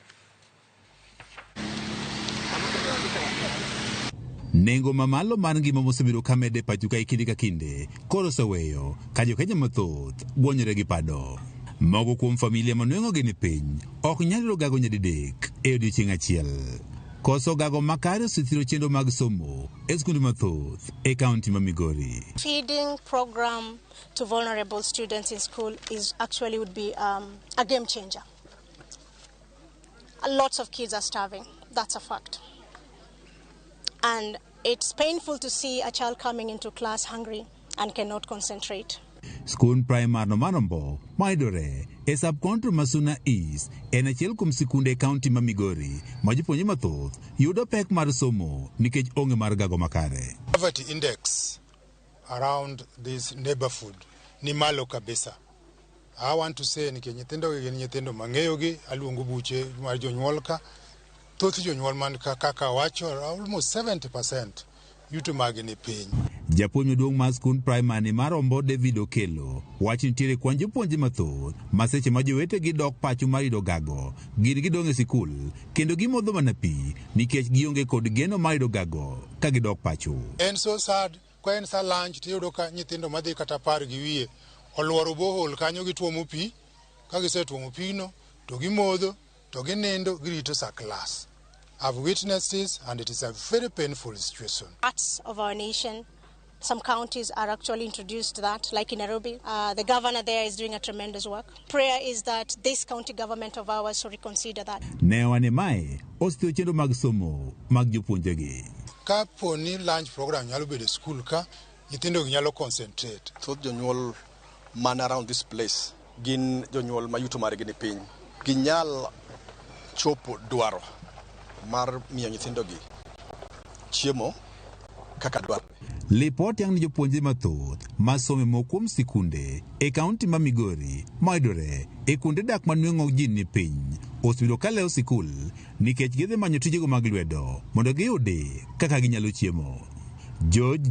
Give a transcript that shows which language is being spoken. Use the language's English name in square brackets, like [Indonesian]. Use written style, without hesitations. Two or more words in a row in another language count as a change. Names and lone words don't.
[Luo (Kenya and Tanzania)] Nengo mamalo mar ngima mosebedo ka mede pacho ka kinde ka kinde koro oweyo ka jokenya mathoth buonyore gi pado. Moko kuom familia manueng'o gi ni piny ok nyal yudo gago nyadidek e odiechieng' achiel. Koso gago makare osethiro chenro mag somo e skunde mathoth e kaunti ma Migori. [English] Feeding program to vulnerable students in school would be a game changer. Lots of kids are starving. That's a fact. And it's painful to see a child coming into class hungry and cannot concentrate. [Luo (Kenya and Tanzania)] Skun primar no manombo maidore e subcounty Masuna East en achiel kuom sikunde kaunti ma Migori ma jopuonjre mathoth yudo pek mar somo nikech onge mar gago makare. [English] Poverty index around this neighborhood [Luo (Kenya and Tanzania)] ni malo kabisa. [English] I want to say [Luo (Kenya and Tanzania)] nikech nyithindo mang'eyo gi aluongo buche mar jonyuol ka thoth jonyuol man kaka wacho almost 70% yuto mag ni piny. Japuonj maduong' mar skund primary mar Ombo David Okelo wacho nitiere kwan jopuonjre mathoth ma seche ma jowetegi dok pacho mar yudo gago gin gidong' e sikul kendo gimodho mana pi nikech gionge kod geno mar yudo gago ka gidok pacho. En [English] so sad [Luo (Kenya and Tanzania)] ka en sa lunch tiyudo ka nyithindo madhi kata par gi wiye oluoro bohol kanyo gituomo pi, ka gisetuomo pino to gimodho to ginindo girito sa class. [English] I've witnessed this and it is a very painful situation. Parts of our nation, some counties are actually introduced that, like in Nairobi. The governor there is doing a tremendous work. Prayer is that this county government of ours should reconsider that. [Luo (Kenya and Tanzania)] Newane mai ostio chendo mag somo mag jopuonjre gi. Ka poni [English] lunch program [Luo (Kenya and Tanzania)] nyalo bedo school ka nyithindo nyalo concentrate. Thoth jonyuol man [English] around this place [Luo (Kenya and Tanzania)] gin jonyuol mayuto margi ni piny. Ginyal chopo dwaro mar miyo nyithindo gi chiemo kaka dwaro. Lipot yang ni jopuonjre mathoth masome mokuom sikunde e kaunti ma Migori maidore e kunde dak manueng'o ji ni piny osebedo ka leo sikul nikech gidhi manyo tijego mag lwedo mondo giyudi kaka ginyalo chiemo.